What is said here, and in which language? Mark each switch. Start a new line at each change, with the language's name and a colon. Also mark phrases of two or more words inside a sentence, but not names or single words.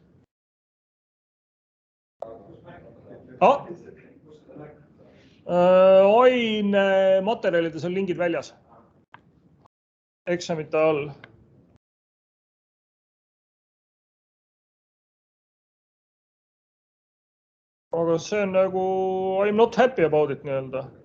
Estonian: Ainematerjalides on lingid väljas. Eksamite all. Aga see on nagu,
English: I am not happy about it nii-öelda.